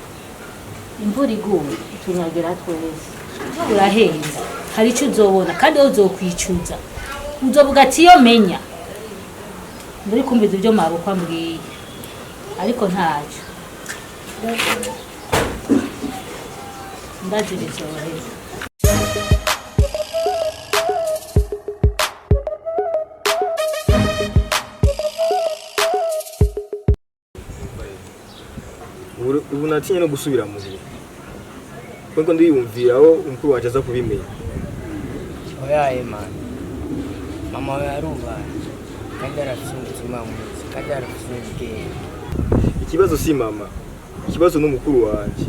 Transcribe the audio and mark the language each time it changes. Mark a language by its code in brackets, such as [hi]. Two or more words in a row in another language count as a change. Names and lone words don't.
[rn] imvura iguye itunyagira twese urahenze hari icyo uzobona kandi wowe uzokwicuza uzovuga ati iyo menya muri kumviza ibyo mabukwa mbwiye ariko ntacyo ndaziriza waheza ubu natinye no gusubira mu biro kuko ndiyumvira aho umukuru wacu aza kubimenya. Oyaye man, mama we arubaye kandi arafite umutima mwiza kandi arafite ubwenge. Ikibazo si mama, ikibazo n'umukuru wanjye.